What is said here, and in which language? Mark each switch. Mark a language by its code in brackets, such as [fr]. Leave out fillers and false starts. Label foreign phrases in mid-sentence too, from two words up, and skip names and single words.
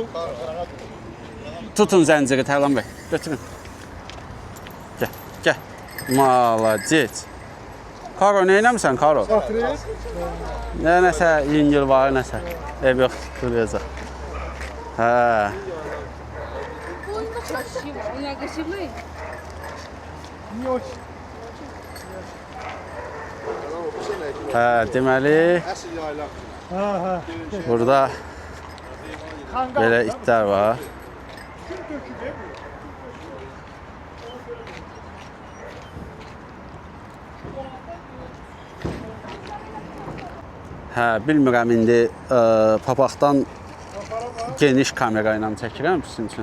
[az] Tutun zənciri Tərlan bəy, götürün. Gəl. Malacec. Karo, nə eləmirsən, Karo? Satırıq. Nəsə, yüngül var, nəsə. Ev yox, tutulacaq. Hə. [ru] Красиво. У меня красивый. [az] Niye o? Hə, deməli Əsl yaylaq. Ha. burada Kangal. belə itlər var. Kim döküldü bu? Hə, bilmirəm indi papaqdan geniş kamera ilə çəkirəm sizin üçün.